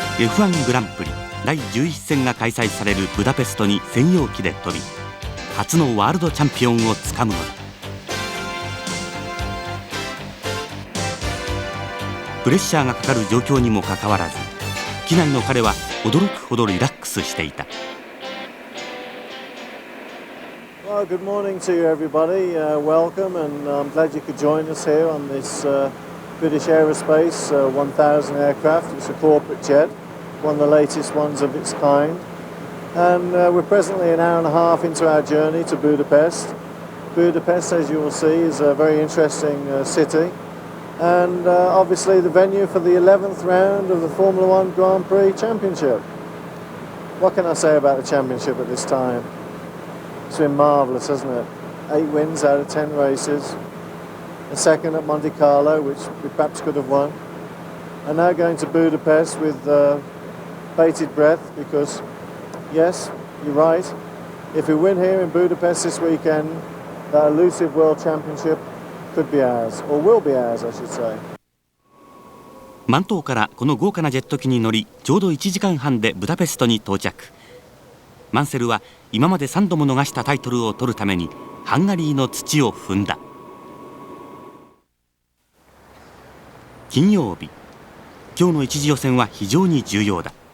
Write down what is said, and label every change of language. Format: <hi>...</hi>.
<ja>F1 グランプリ第11戦が開催されるブダペストに専用機で飛び、初のワールドチャンピオンをつかむのだ。プレッシャーがかかる状況にもかかわらず、機内の彼は驚くほどリラックスしていた。</ja> <en>Well, good morning to you, everybody. Welcome, and I'm glad you could join us here on this British Aerospace 1000 aircraft. It's a corporate jet, one of the latest ones of its kind. And we're presently an hour and a half into our journey to Budapest. Budapest, as you will see, is a very interesting city. And obviously the venue for the 11th round of the Formula One Grand Prix Championship. What can I say about the championship at this time? It's been marvellous, hasn't it? 8 wins out of 10 races. A second at Monte Carlo, which we perhaps could have won. And now going to Budapest with bated breath because, yes, you're right. If we win here in Budapest this weekend, that elusive World Championship could be ours, or will be ours, I should say.</en> <ja>マントーからこの豪華なジェット機に乗り、ちょうど1時間半でブダペストに到着。マンセルは今まで3度も逃したタイトルを取るためにハンガリーの土を踏んだ。金曜日、今日の一次予選は非常に重要だ。</ja>